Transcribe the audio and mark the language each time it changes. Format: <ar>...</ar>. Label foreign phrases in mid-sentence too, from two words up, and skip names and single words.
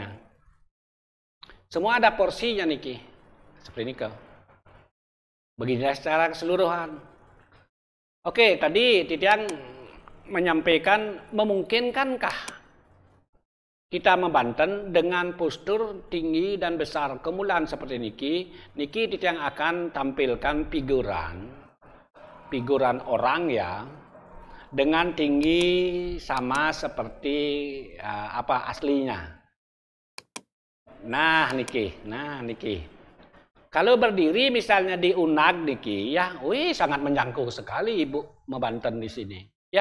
<id>Semua ada porsinya niki. Seperti ini Beginilah secara keseluruhan. Oke, tadi Titiang menyampaikan memungkinkankah kita membanten dengan postur tinggi dan besar kemulan seperti niki. Niki Titiang akan tampilkan figuran orang ya, dengan tinggi sama seperti aslinya. Nah niki. Kalau berdiri misalnya di unag niki ya, sangat menjangkau sekali Ibu membanten di sini ya.</id>